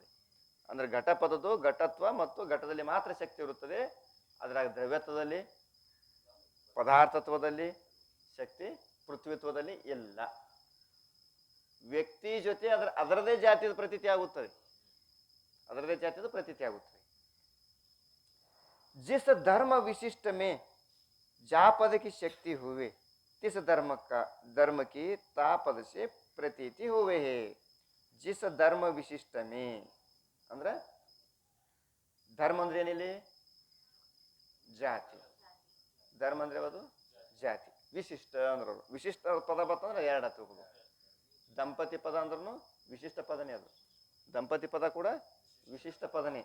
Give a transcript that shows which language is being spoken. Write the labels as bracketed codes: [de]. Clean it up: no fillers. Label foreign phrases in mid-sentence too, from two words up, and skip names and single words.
[kn] ಅಂದ್ರೆ ಘಟ ಪದದ್ದು ಘಟತ್ವ ಮತ್ತು ಘಟದಲ್ಲಿ ಮಾತ್ರ ಶಕ್ತಿ ಇರುತ್ತದೆ. ಅದ್ರಾಗ ದ್ರವ್ಯತ್ವದಲ್ಲಿ ಪದಾರ್ಥತ್ವದಲ್ಲಿ ಶಕ್ತಿ ಪೃಥ್ವಿತ್ವದಲ್ಲಿ ಇಲ್ಲ. ವ್ಯಕ್ತಿ ಜೊತೆ ಅದರದೇ ಜಾತಿಯ ಪ್ರತೀತಿ ಆಗುತ್ತದೆ, ಅದರದೇ ಜಾತಿಯ ಪ್ರತೀತಿ ಆಗುತ್ತದೆ. [hi] जिस धर्म विशिष्ट में जा पद की शक्ति हुए तिस धर्म की ता पद से प्रतीति हुए है. जिस धर्म विशिष्ट में [kn] ಅಂದ್ರೆ ಧರ್ಮ ಅಂದ್ರೆ ಏನಿಲ್ಲಿ? ಜಾತಿ. ಧರ್ಮ ಅಂದ್ರೆ ಅದು ಜಾತಿ. ವಿಶಿಷ್ಟ ಅಂದ್ರೆ ವಿಶಿಷ್ಟ ಪದ ಬರ್ತಂದ್ರೆ ಎರಡು ಹತ್ತು. ದಂಪತಿ ಪದ ಅಂದ್ರೂ ವಿಶಿಷ್ಟ ಪದನೇ. ಅದು ದಂಪತಿ ಪದ ಕೂಡ ವಿಶಿಷ್ಟ ಪದನೇ.